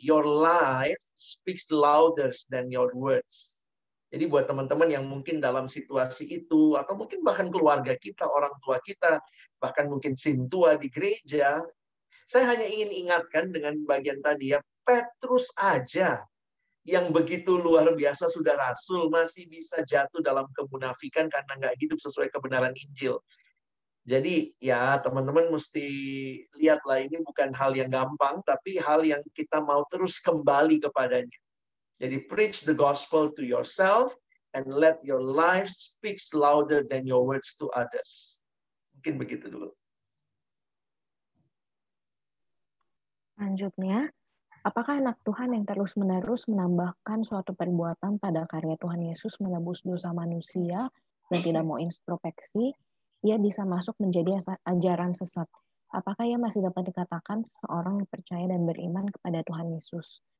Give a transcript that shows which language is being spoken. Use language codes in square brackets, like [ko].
[en] Your life speaks louder than your words. [id] Jadi buat teman-teman yang mungkin dalam situasi itu, atau mungkin bahkan keluarga kita, orang tua kita, bahkan mungkin sintua di gereja, saya hanya ingin ingatkan dengan bagian tadi ya, Petrus aja yang begitu luar biasa sudah rasul, masih bisa jatuh dalam kemunafikan karena nggak hidup sesuai kebenaran Injil. Jadi ya teman-teman mesti lihatlah, ini bukan hal yang gampang, tapi hal yang kita mau terus kembali kepadanya. [en] Jadi preach the gospel to yourself and let your life speaks louder than your words to others. [id] Mungkin begitu dulu. Selanjutnya, apakah anak Tuhan yang terus-menerus menambahkan suatu perbuatan pada karya Tuhan Yesus menebus dosa manusia dan tidak mau introspeksi, ia bisa masuk menjadi ajaran sesat? Apakah ia masih dapat dikatakan seorang yang percaya dan beriman kepada Tuhan Yesus?